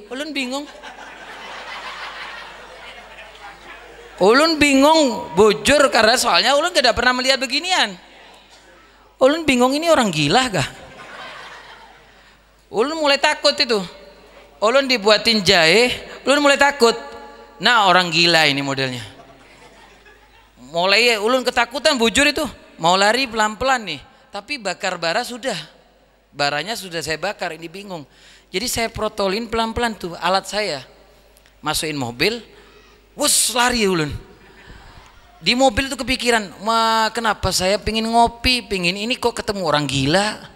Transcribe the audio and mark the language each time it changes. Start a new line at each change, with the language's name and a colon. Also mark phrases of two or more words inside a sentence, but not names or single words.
Banjar: Ulun bingung bujur, karena soalnya ulun tidak pernah melihat beginian. Ulun bingung, ini orang gila kah? Ulun mulai takut itu. Ulun dibuatin jahe, ulun mulai takut.
Indonesian: Nah, orang gila ini modelnya.
Banjar: Mulai ulun ketakutan bujur itu,
Indonesian: mau lari pelan-pelan nih, tapi bakar bara sudah, baranya sudah saya bakar, ini bingung. Jadi saya protolin pelan-pelan tuh alat saya, masukin mobil, wus lari ulun. Di mobil tuh kepikiran, kenapa saya pingin ngopi, pingin ini kok ketemu orang gila.